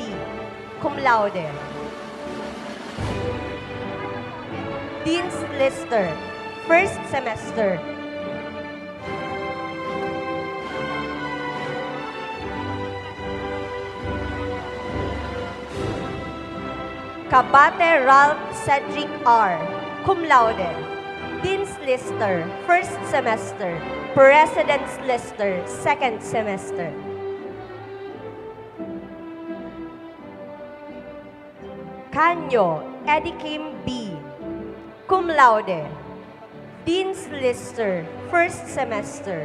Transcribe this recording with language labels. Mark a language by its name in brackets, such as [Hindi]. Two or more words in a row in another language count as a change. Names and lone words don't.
[Latin] Cum laude. [English] Dean's Lister, first semester. Kabate Ralph Cedric R. [Latin] Cum laude. [English] Dean's Lister, first semester. President's Lister, second semester. Canyo Eddie Kim B. [Latin] Cum laude. [English] Dean's Lister, first semester.